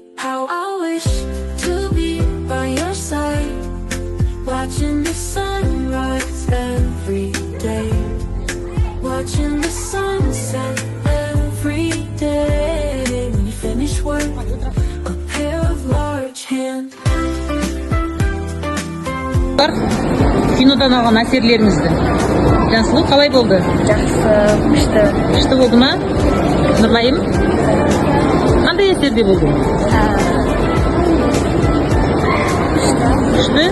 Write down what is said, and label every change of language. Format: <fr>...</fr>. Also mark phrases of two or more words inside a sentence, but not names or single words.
<en>How I wish to be by your side, watching the sunrise every day, watching the sunset every day. When you finish work, a pair of large hands.</en> <kk>Кинодан алған әсерлеріңізді. Жансұлу қалай болды? Жақсы, күшті. Күшті болды ма? Нұрлайым? Қандай әсерде болды? Күшті?</kk>